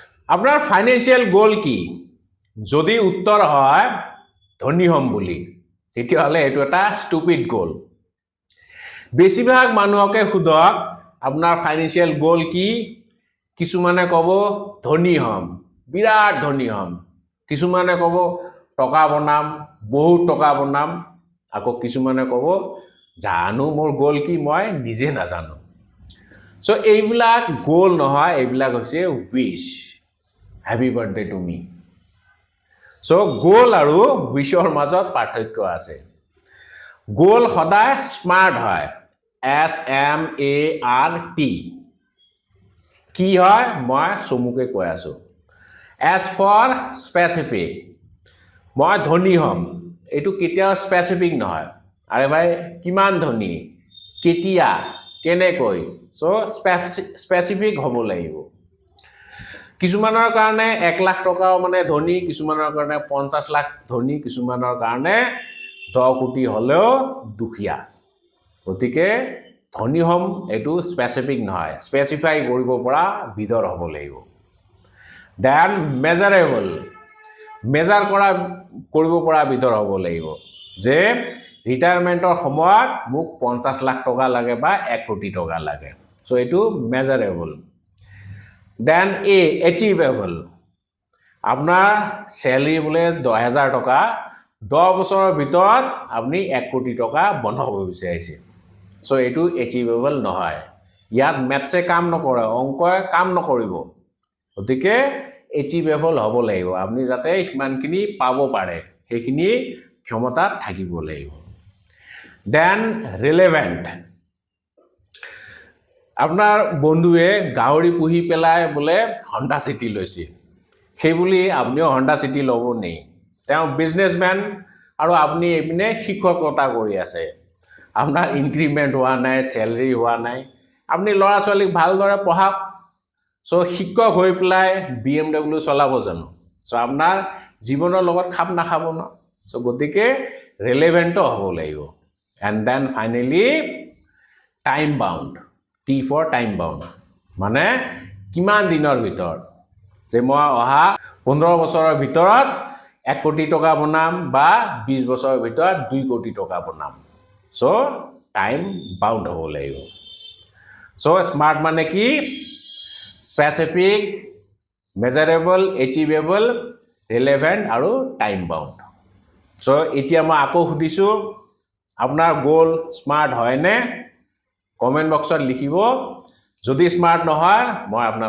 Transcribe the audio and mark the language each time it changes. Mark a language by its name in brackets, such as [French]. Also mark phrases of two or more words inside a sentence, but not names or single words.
[Assamese] আপনার [English] financial goal [Assamese] কি যদি উত্তর হয় ধনী হম বুলি তেতিয়াহলে এটো এটা [English] stupid goal [Assamese] বেছিভাগ মানুহকে খুদক আপনার [English] financial goal [Assamese] কি কিছুমানে কব ধনী হম বিরাট ধনী হম কিছুমানে কব টকা বনাম বহুত টকা বনাম আকৌ কিছুমানে কব জানো মোর গোল কি মই নিজে না জানো সো এইবিলাক গোল নহয় এইবিলাক হৈছে উইশ [English] happy birthday to me [Assamese] সো গোল আৰু উইশৰ মাজত পাৰ্থক্য আছে গোল সদায় স্মার্ট হয় SMART কি হয় মই চমুকে কৈ আছো [English] S for specific [Assamese] মই ধনী হম এটো কেতিয়াও স্পেসিফিক নহয় আরে ভাই কিমান ধনী কেতিয়া কেনেকৈ সো স্পেসিফিক হ'ব লাগিব কিছুমানৰ কাৰণে 1 লাখ টকাও মানে ধনী কিছুমানৰ কাৰণে 50 লাখ ধনী কিছুমানৰ কাৰণে 10 কোটি হলেও দুখিয়া গতিকে ধনী হম এটো স্পেসিফিক নহয় স্পেসিফাই কৰিব পৰা বিধৰ হ'ব লাগিব [English] then measurable [Assamese] মেজাৰ কৰা কৰিব পৰা বিধৰ হ'ব লাগিব যে ৰিটায়াৰমেন্টৰ সময়ত মোক 50 লাখ টকা লাগে বা 1 কোটি টকা লাগে সো এটো [English] measurable then achievable [Assamese] আপনার স্যালারি বলে 10,000 টাকা 10 বছৰৰ ভিতৰত আপনি 1 কোটি টাকা বনাব বিচাৰিছে সো এটো এচিভেবল নহয় ইয়াত ম্যাথছে কাম নকৰে অংকয়ে কাম নকৰিব গতিকে এচিভেবল হ'ব লাগিব আপনি যাতে ইমানখিনি পাব পাৰে সেইখিনি ক্ষমতা থাকিব লাগিব [English] then relevant [Assamese] আপনার বন্ধুৱে গাহৰি পুহি পেলাই বলে হন্ডা সিটি লৈছে সেই বুলি আপনিও হন্ডা সিটি লব নেই তেওঁ বিজনেসম্যান আৰু আপনি এপিনে শিক্ষকতা কৰি আছে আপনার ইনক্রিমেন্ট হোৱা নাই স্যালারি হোৱা নাই আপনি লৰা ছোৱালীক ভালদৰে পঢ়াক সো শিক্ষক হৈ পেলাই BMW চলাব জানো সো আপনার জীৱনৰ লগত খাপ নাখাব ন সো গতিকে ৰিলেভেন্ট হ'ব লাগিব [English] and then finally time bound T for time bound [Assamese] মানে কিমান দিনৰ ভিতৰত যে মই অহা 15 বছৰৰ ভিতৰত 1 কোটি টকা বনাম বা 20 বছৰৰ ভিতৰত 2 কোটি টকা বনাম সো [English] time bound [Assamese] হ'ব লাগিব সো স্মার্ট মানে কি [English] specific measurable achievable relevant [Assamese] আৰু [English] time bound [Assamese] সো এতিয়া মই আকৌ সুধিছো আপোনাৰ গোল স্মার্ট হয়নে কমেন্ট বক্সত লিখিব যদি স্মার্ট নহয় মই আপোনাৰ